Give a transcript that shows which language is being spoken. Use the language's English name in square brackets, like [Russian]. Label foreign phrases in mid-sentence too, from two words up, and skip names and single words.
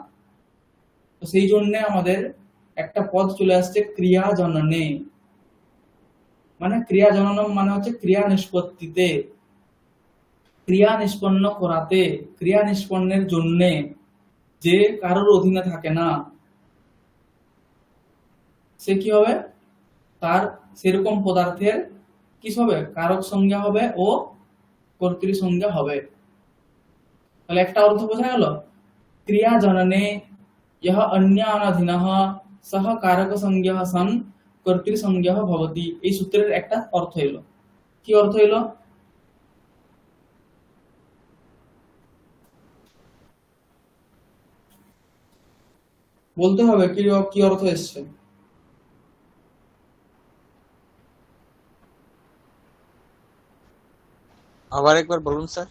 [Bangla] তো সেই জন্য আমাদের একটা পদ চলে আসছে ক্রিয়া জননে, মানে ক্রিয়া জননম মানে হচ্ছে ক্রিয়া নিষ্পত্তিতে, ক্রিয়া নিষ্পন্ন করাতে, ক্রিয়া নিষ্পন্নের জন্য যে কারোর অধীনে থাকে না, সে কি হবে? তার সেরকম পদার্থের কি হবে? কারক সংজ্ঞা হবে ও কর্তৃ সংজ্ঞা হবে। তাহলে একটা অর্থ বোঝা গেল, [Sanskrit] ক্রিয়া জননে यह अन्य अनधीनः सह कारक संज्ञः सन् কর্তৃ সংজ্ঞা ভবতি। [Bangla] এই সূত্রের একটা অর্থ হলো, কি অর্থ হলো? বলতে হবে কি কি অর্থ এসছে। আবার একবার বলুন স্যার।